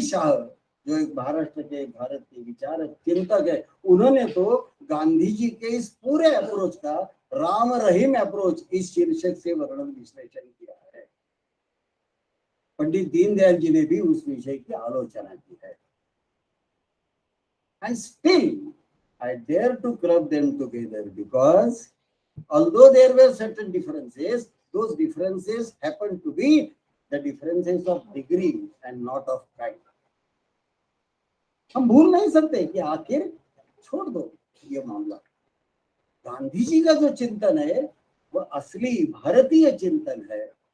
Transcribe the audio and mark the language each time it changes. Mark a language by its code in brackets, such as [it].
[hi] शाह जो एक महाराष्ट्र के, भारत के विचारक चिंतक है, उन्होंने तो गांधी जी के इस पूरे अप्रोच का राम रहीम अप्रोच इस शीर्षक से वर्णन विश्लेषण किया है। पंडित दीनदयाल जी ने भी उस विषय की आलोचना की है। [en] And still, I dare to club them together because although there were certain differences, those differences happened to be the differences of degree and not of kind. [hi] हम भूल नहीं सकते कि आखिर छोड़ दो ये मामला, गांधी जी का जो चिंतन है वो असली भारतीय चिंतन है।